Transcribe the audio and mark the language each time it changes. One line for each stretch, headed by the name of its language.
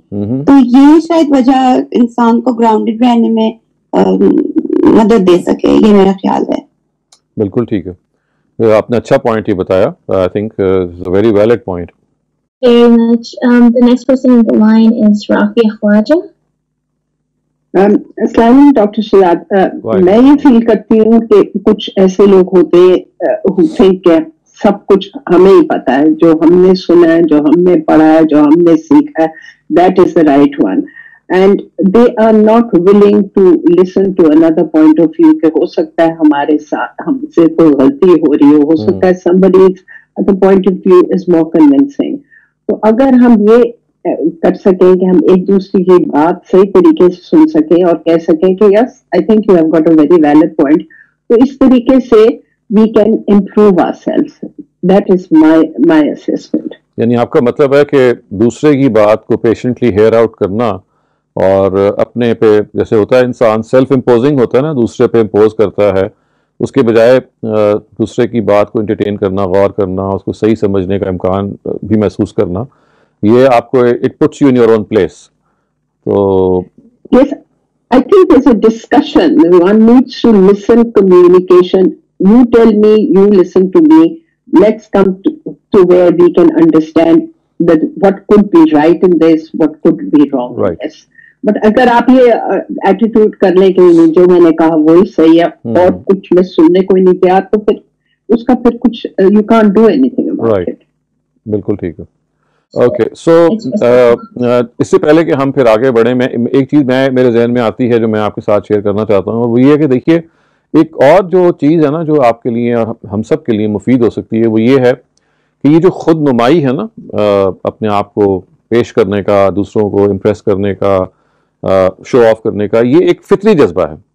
Urdu: تو یہ شاید وجہ انسان کو گراؤنڈڈ رہنے میں مدد دے سکے، یہ میرا خیال ہے. بالکل ٹھیک ہے، آپ نے اچھا پوائنٹ ہی بتایا.
English: I think it's a very valid point. Very much. The next person in the line is Rafia Khwaja.
Urdu: السلام علیکم ڈاکٹر شہزاد. میں یہ فیل کرتی ہوں کہ کچھ ایسے لوگ ہوتے ہیں کہ سب کچھ ہمیں ہی پتا ہے، جو ہم نے سنا ہے، جو ہم نے پڑھا ہے، جو ہم نے سیکھا ہے،
English: that is the right one, and they are not willing to listen to other point of view
Urdu: کہ ہو سکتا ہے ہمارے ساتھ ہم سے کوئی غلطی ہو رہی ہو سکتا ہے
English: somebody's point of view is more convincing.
Urdu: تو اگر ہم یہ کر سکیں کہ ہم ایک دوسرے کی بات صحیح طریقے سے سن سکیں اور کہہ سکیں کہ
English: yes I think you have got a very valid point,
Urdu: تو اس طریقے سے
English: We can improve our self. That is my assessment.
Urdu: یعنی آپ کا مطلب ہے کہ دوسرے کی بات کو پیشنٹلی ہیئر آؤٹ کرنا اور اپنے پہ، جیسے ہوتا ہے انسان سیلف امپوزنگ ہوتا ہے نا، دوسرے پہ امپوز کرتا ہے، اس کے بجائے دوسرے کی بات کو انٹرٹین کرنا، غور کرنا، اس کو صحیح سمجھنے کا امکان بھی محسوس کرنا، یہ آپ کو
English: It puts you in your own place.
Urdu: تو
English: Yes I think there's a discussion. One needs to listen, communication. You tell me, you listen to me. Let's come to where we can understand that what could be right in this, what could be wrong in this.
Urdu: But اگر آپ یہ attitude کر لیں کہ جو میں نے کہا وہی صحیح ہے اور کچھ میں سننے کو نہیں تیار، تو پھر اس کا پھر کچھ
English: you can't do anything about it.
Urdu: بالکل ٹھیک ہے. اوکے، سو اس سے پہلے کہ ہم پھر آگے بڑھیں، میں ایک چیز میرے ذہن میں آتی ہے جو میں آپ کے ساتھ شیئر کرنا چاہتا ہوں، اور وہ یہ ہے کہ دیکھیے ایک اور جو چیز ہے نا جو آپ کے لیے اور ہم سب کے لیے مفید ہو سکتی ہے، وہ یہ ہے کہ یہ جو خود نمائی ہے نا، اپنے آپ کو پیش کرنے کا، دوسروں کو امپریس کرنے کا، شو آف کرنے کا، یہ ایک فطری جذبہ ہے.